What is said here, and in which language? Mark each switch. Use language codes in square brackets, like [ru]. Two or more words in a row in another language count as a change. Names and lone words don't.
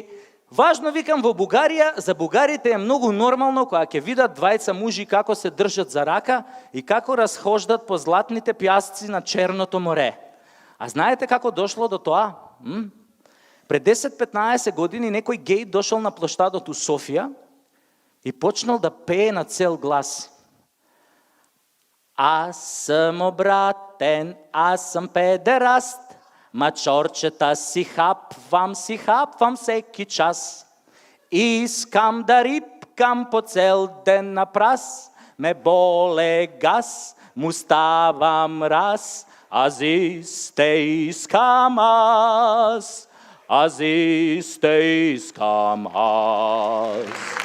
[mk] Важно, викам, во Бугарија, за бугарите е многу нормално кога ќе видат двајца мужи како се држат за рака и како разхождат по златните пјасци на Черното море. А знаете како дошло до тоа? Пред 10-15 години некој геј дошол на плоштадот у Софија и почнал да пее на цел глас. [bg] Аз сам обратен, аз сам педераст, мачорчета си хапвам всеки час. Искам да рипкам по цел ден на прас, ме боле газ, му ставам раз, аз исте искам аз, аз исте искам аз.